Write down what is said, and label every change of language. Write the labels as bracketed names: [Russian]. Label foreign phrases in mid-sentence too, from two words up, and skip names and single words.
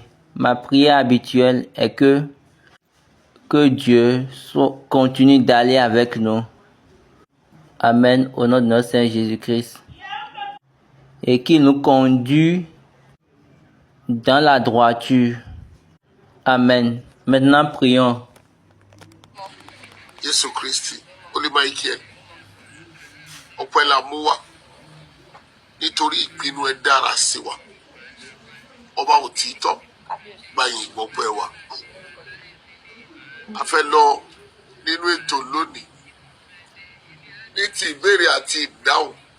[French] Ma prière habituelle est que Dieu continue d'aller avec nous. Amen, au nom de notre Seigneur Jésus-Christ. Et qu'il nous conduit dans la droiture. Amen. Maintenant, prions. [Yoruba] Jésù Kristi, Olúmáìkẹ́, ọpẹ́ la mú wá nítorí ìpinnu ẹ dára sí wa. Ọba òtítọ́, gbàyìn ìgbọ́pẹ́ wa. A fẹ́ lọ nínú ètò lónìí ní ti ìbéèrè àti ìdáhùn.